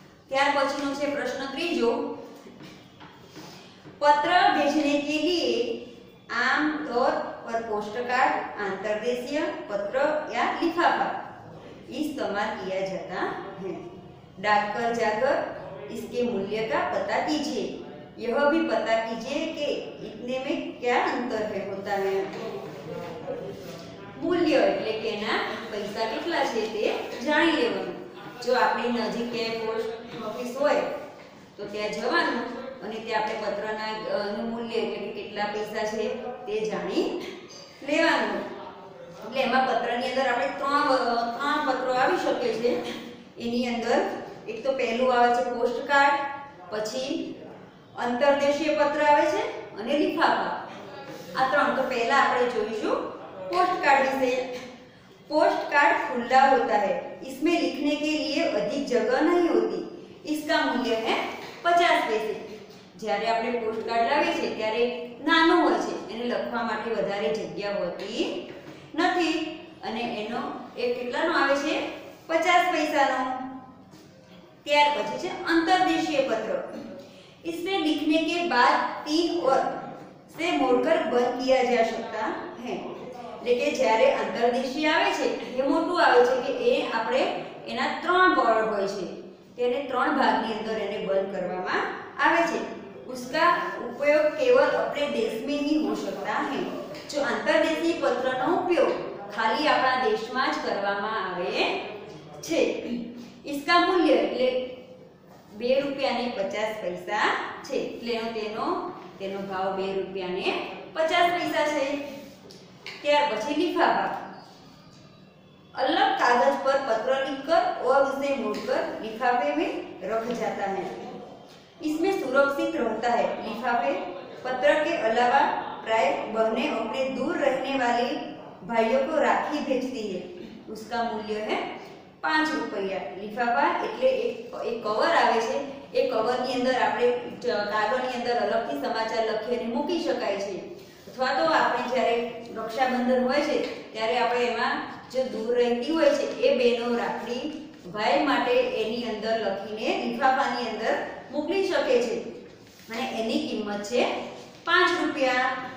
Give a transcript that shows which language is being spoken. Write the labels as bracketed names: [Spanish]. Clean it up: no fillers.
[Gujarati] ત્યાર પછીનો છે પ્રશ્ન ત્રીજો, [Hindi] पत्र भेजने के लिए आम तौर पर पोस्टकार्ड, अंतर्देशीय पत्र या लिफाफा इस्तेमाल किया जाता है। डाकघर जाकर इसके मूल्य का पता कीजिए। यह भी पता कीजिए कि इतने में क्या अंतर है होता है। [Gujarati] મૂલ્ય એટલે કે એના પૈસા કેટલા છે તે જાણી લેવાનું. જો આપણી નજીક ક્યાંય પોસ્ટ ઓફિસ હોય તો ત્યાં જવાનું અને ત્યાં આપણે પત્રના નું મૂલ્ય એટલે કે કેટલા પૈસા છે તે જાણી લેવાનું. એટલે એમાં પત્રની અંદર આપણે ત્રણ પત્રો આવી શકે છે. એની અંદર એક તો પહેલું આવે છે પોસ્ટ કાર્ડ, પછી અંતરદેશીય પત્ર આવે છે અને લિફાફા. આ ત્રણ. તો પહેલા આપણે જોઈશું [Hindi] पोस्ट कार्ड विषय. पोस्ट कार्ड खुला होता है, इसमें लिखने के लिए अधिक जगह नहीं होती, इसका मूल्य है 50 पैसे. [Gujarati] જ્યારે આપણે પોસ્ટ કાર્ડ લાવીએ છીએ ત્યારે નાનું હોય છે, એને લખવા માટે વધારે જગ્યા હોતી નથી અને એનો એક કેટલાનો આવે છે 50 પૈસાનો. ત્યાર પછી છે अंतरदेशीय पत्र. [Hindi] इसमें लिखने के बाद 3 और से मोड़कर बंद किया जा सकता है. [Gujarati] એટલે કે જ્યારે અંતરદેશીય આવે છે એ મોટું આવે છે કે એ આપણે એના 3 ભાગ હોય છે, તેને 3 ભાગની અંદર એને બંધ કરવામાં આવે છે. [Hindi] उसका उपयोग केवल अपने देश में ही हो सकता है. [Gujarati] जो अंतरदेशीय पत्रનો ઉપયોગ ખાલી આપણા દેશમાં જ કરવામાં આવે છે. [Hindi] इसका मूल्य [Gujarati] એટલે 2 રૂપિયા ને 50 પૈસા છે. એટલે તેનો ભાવ 2 રૂપિયા ને 50 પૈસા છે. ત્યાર પછી लिफाफा. [Hindi] अलग कागज पर पत्र लिखकर और उसे मोड़कर लिफाफे में रख जाता है. इसमें सुरक्षित रहता है. लिफाफे पत्र के अलावा प्राय बहनें अपने दूर रहने वाले भाइयों को राखी भेजती है. उसका मूल्य है 5 रुपया. [Gujarati] लिफाफा એટલે એક કવર આવે છે. એ કવરની અંદર આપણે કાગળની અંદર અલગથી સમાચાર લખી અને મૂકી શકાય છે. અથવા તો આપણે જ્યારે રક્ષાબંધન હોય છે ત્યારે આપણે એમાં જે દૂર રહેતી હોય છે એ બહેનો રાખડી ભાઈ માટે એની અંદર લખીને લિફાફાની અંદર મોકલી શકે છે અને એની કિંમત છે 5 રૂપિયા.